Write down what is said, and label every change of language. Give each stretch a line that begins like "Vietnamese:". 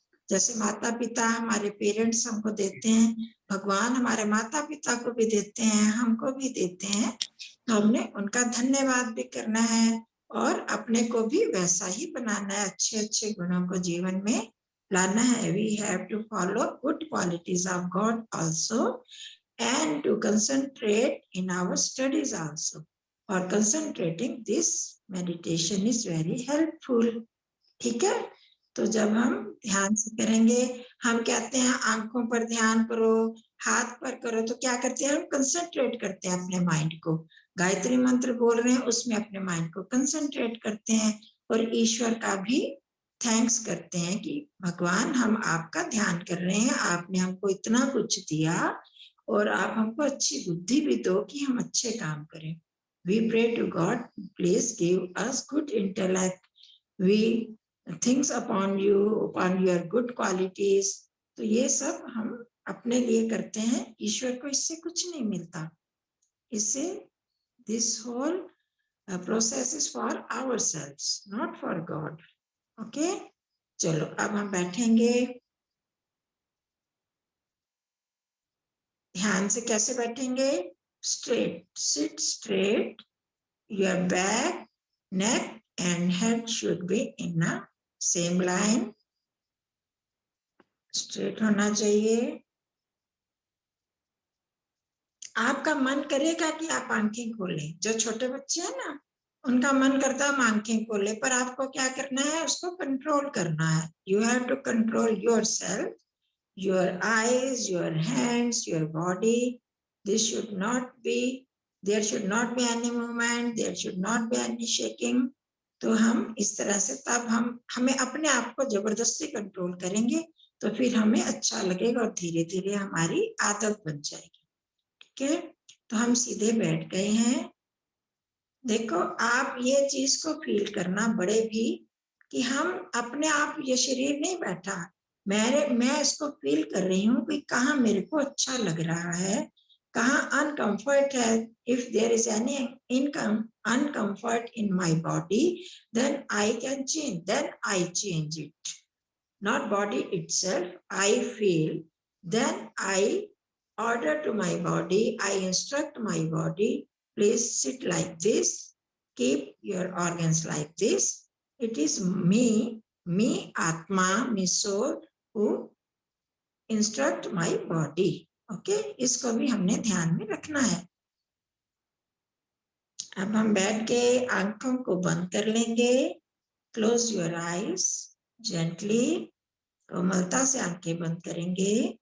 Hindi: जैसे माता पिता हमारे पेरेंट्स हमको देते हैं, भगवान हमारे माता पिता को भी देते हैं, हमको भी देते हैं, तो हमने उनका धन्यवाद भी करना है और अपने को भी वैसा ही बनाना है, अच्छे अच्छे गुणों को जीवन में लाना है।
English: We have to follow good qualities of God also and to concentrate in our studies also. For concentrating, this meditation is very helpful.
Hindi: ठीक है, तो जब हम ध्यान से करेंगे, हम कहते हैं आंखों पर ध्यान करो, हाथ पर करो, तो क्या करते हैं? हम कंसंट्रेट करते हैं अपने माइंड को। गायत्री मंत्र बोल रहे हैं, उसमें अपने माइंड को कंसंट्रेट करते हैं और ईश्वर का भी थैंक्स करते हैं कि भगवान, हम आपका ध्यान कर रहे हैं, आपने हमको इतना कुछ दिया और आप हमको अच्छी बुद्धि भी दो कि हम अच्छे काम करें।
English: We pray to God, please give us good intellect. We thinks upon you, upon your good qualities.
Hindi: तो ये सब हम अपने लिए करते हैं, ईश्वर को इससे कुछ नहीं मिलता।
English: इससे this whole process is for ourselves, not for God.
Hindi: Okay? चलो अब हम बैठेंगे। ध्यान से कैसे बैठेंगे?
English: Straight, sit straight. Your back, neck and head should be in a same line.
Hindi: Straight होना चाहिए। आपका मन करेगा कि आप आंखें खोलें। जो छोटे बच्चे हैं ना, उनका मन करता है हम आंखें खोलें, पर आपको क्या करना है? उसको कंट्रोल करना है।
English: You have to control yourself, your eyes, your hands, your body. This should not be, there should not be any movement, there should not be any shaking.
Hindi: तो हम इस तरह से, तब हमें अपने आप को जबरदस्ती कंट्रोल करेंगे, तो फिर हमें अच्छा लगेगा और धीरे धीरे हमारी आदत बन जाएगी। ठीक है, तो हम सीधे बैठ गए हैं। देखो, आप ये चीज को फील करना बड़े भी, कि हम अपने आप, ये शरीर नहीं बैठा, मैं इसको फील कर रही हूँ कि कहाँ मेरे को अच्छा लग रहा है, कहाँ अनकंफर्ट है।
English: If there is any income uncomfort in my body, then I can change, then I change it. Not body itself, I feel, then I order to my body, I instruct my body, please sit like this, keep your organs like this. It is me Atma, me soul, who instruct my body.
Hindi: Okay, इसको भी हमने ध्यान में रखना है। अब हम बैठ के आंखों को बंद कर लेंगे।
English: Close your eyes gently,
Hindi: कोमलता से आंखें बंद करेंगे।